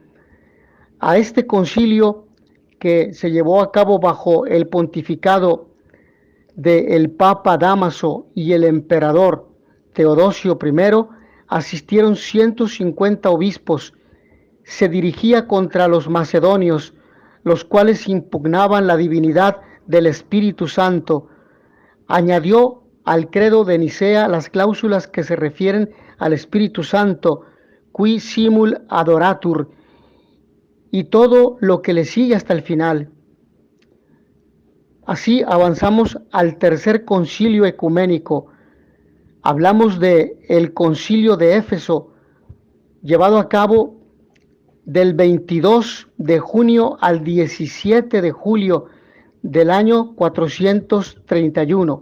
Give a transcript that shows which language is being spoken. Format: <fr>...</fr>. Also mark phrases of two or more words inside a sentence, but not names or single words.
<es>A este concilio, que se llevó a cabo bajo el pontificado del Papa Dámaso y el emperador Teodosio I, asistieron 150 obispos. Se dirigía contra los macedonios, los cuales impugnaban la divinidad del Espíritu Santo. Añadió al credo de Nicea las cláusulas que se refieren al Espíritu Santo,</es> <la>qui simul adoratur,</la> <es>y todo lo que le sigue hasta el final. Así avanzamos al tercer concilio ecuménico. Hablamos de el concilio de Éfeso, llevado a cabo del 22 de junio al 17 de julio del año 431.</es>